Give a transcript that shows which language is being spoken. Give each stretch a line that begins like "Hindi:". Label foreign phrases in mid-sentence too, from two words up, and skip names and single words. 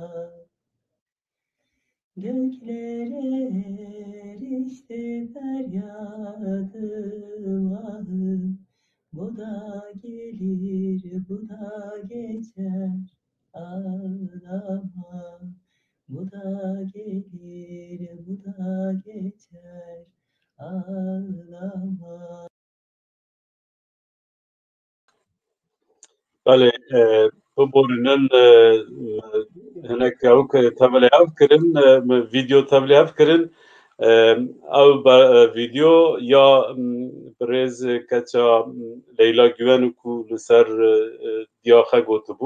Turkish: Göklere erişti feryadım ahım. Bu da gelir, bu da geçer, ağlama. Bu da gelir, bu da geçer, ağlama.
Kurdish: Belê, bu borînin hinek ew tevlî ev kirin, vîdeo tevlî ev kirin. Ew vîdeo ya Pirêz keça Leyla Güven ku li ser diyaxe gotibû.